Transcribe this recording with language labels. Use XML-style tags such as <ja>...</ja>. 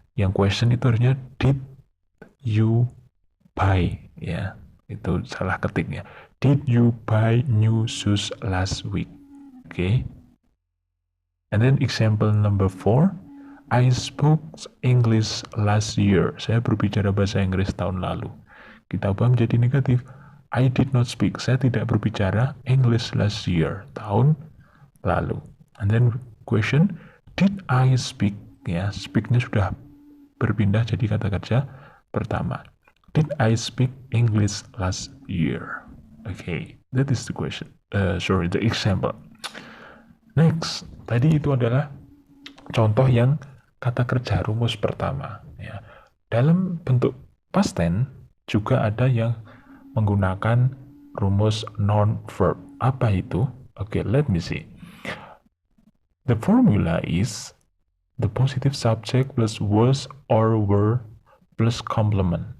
<id>Yang question itu harusnya</id> <en>did you buy?</en> <id>Ya, itu salah ketiknya.</id> <en>Did you buy new shoes last week? Okay. And then example number 4. I spoke English last year.</en> <id>Saya berbicara bahasa Inggris tahun lalu. Kita ubah menjadi negatif.</id> <en>I did not speak.</en> <id>Saya tidak berbicara</id> <en>English last year.</en> <id>Tahun lalu.</id> <en>And then question. Did I speak?</en> <id>Ya, speak-nya sudah berpindah jadi kata kerja pertama.</id> <en>Did I speak English last year? Okay, that is the question. The example.</en> <id>Next, tadi itu adalah contoh yang kata kerja rumus pertama. Ya. Dalam bentuk past tense juga ada yang menggunakan rumus non-verb. Apa itu?</id> <en>Okay, let me see. The formula is the positive subject plus was or were plus complement.</en>